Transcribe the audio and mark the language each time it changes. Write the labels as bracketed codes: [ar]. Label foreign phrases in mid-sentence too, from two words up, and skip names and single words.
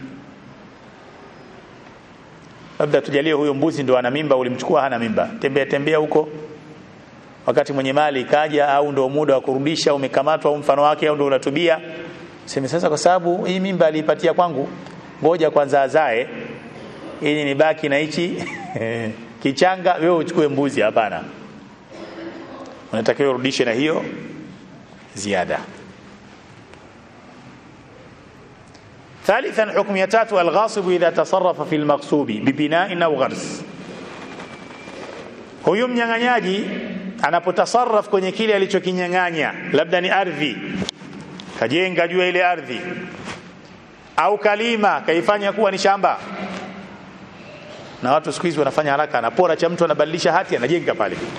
[sw] Labda tujalie huyo mbuzi ndo ana mimba, ulimchukua hana mimba, tembea tembea huko, wakati mwenye mali kaja, au ndo muda wa kurudisha umekamatwa au mfano wake, au ndo unatubia, sema sasa kwa sababu hii mimba alipatia kwangu, ngoja kwanza azae ili nibaki na hichi kichanga, wewe uchukue mbuzi. Hapana, unatakiwa urudishe na hiyo ziada. [ar] ثالثا حكم يتات الغاصب إذا تصرف في المغصوب ببناء أو غرس. [sw] Huyu mnyang'anyaji anapotasarraf kwenye kile alichokinyang'anya, labda ni ardhi, kajenga juu ya ile ardhi, au kalima kaifanya kuwa ni shamba. Na watu siku hizi wanafanya haraka, anapora cha mtu anabadilisha hati anajenga pale.